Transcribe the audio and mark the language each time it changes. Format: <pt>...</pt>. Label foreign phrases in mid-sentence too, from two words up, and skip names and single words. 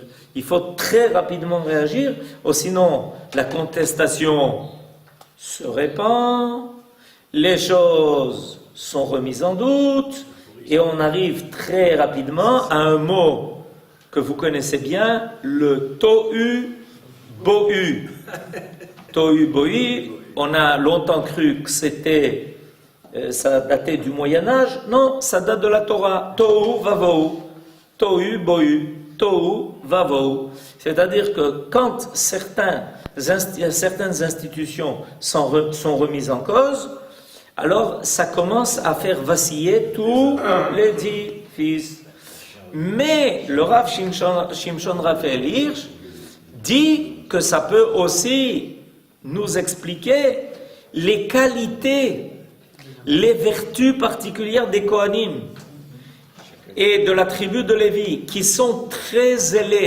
<fr>Il faut très rapidement réagir, ou sinon la contestation se répand, les choses sont remises en doute, et on arrive très rapidement à un mot que vous connaissez bien, le tohu bohu. Tohu bohu, on a longtemps cru que ça datait du Moyen-Âge. Non, ça date de la Torah.</fr> <he>תהו ובהו.</he> <fr>Tohu bohu.</fr> <he>תהו ובהו.</he> <fr>C'est-à-dire que quand certaines institutions sont remises en cause, alors ça commence à faire vaciller tous les édifices. Mais le Rav Shimshon Raphaël Hirsch dit que ça peut aussi nous expliquer les qualités, les vertus particulières des Kohanim et de la tribu de Lévi, qui sont très zélés.</fr>